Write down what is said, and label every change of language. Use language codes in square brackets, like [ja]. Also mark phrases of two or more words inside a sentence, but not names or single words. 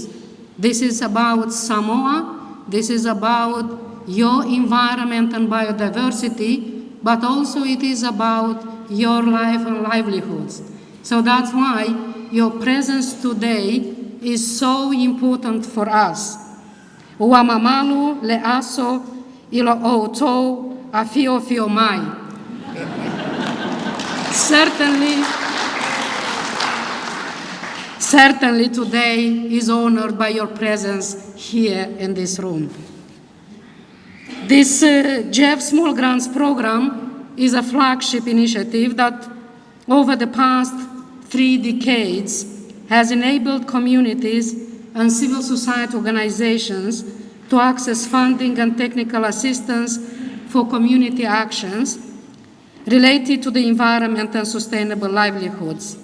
[en] This is about Samoa, this is about your environment and biodiversity, but also it is about your life and livelihoods. So that's why your presence today is so important for us. [sm] Ua mamalu le aso ilo outou a fio mai. [en] Certainly today is honored by your presence here in this room. This GEF Small Grants Program is a flagship initiative that over the past 3 decades has enabled communities and civil society organizations to access funding and technical assistance for community actions related to the environment and sustainable livelihoods.